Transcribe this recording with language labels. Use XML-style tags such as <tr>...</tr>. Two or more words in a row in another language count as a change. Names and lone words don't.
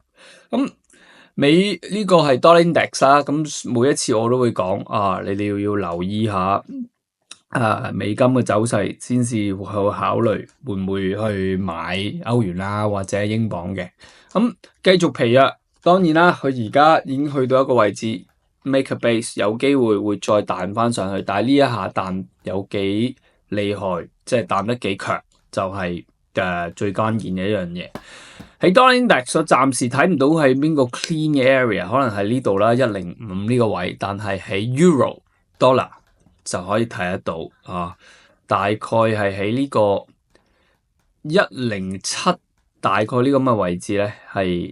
<yue>咁呢個係 Dollar Index 啦，咁每一次我都會講你哋要留意下美金嘅走勢，先至去考慮會唔會去買歐元啦或者英鎊嘅。咁繼續疲弱。當然啦，佢而家已經去到一個位置</yue> <en>make a base，</en> <yue>有機會會再彈翻上去，但係呢一下彈有幾厲害，即係彈得幾強，就係最關鍵嘅一樣嘢。喺 Dollar Index 我暫時睇唔到係邊個 clean 嘅 area， 可能係呢度啦105呢個位，但係喺 Euro Dollar 就可以睇得到大概係喺呢個107，大概呢咁嘅位置咧係。</yue>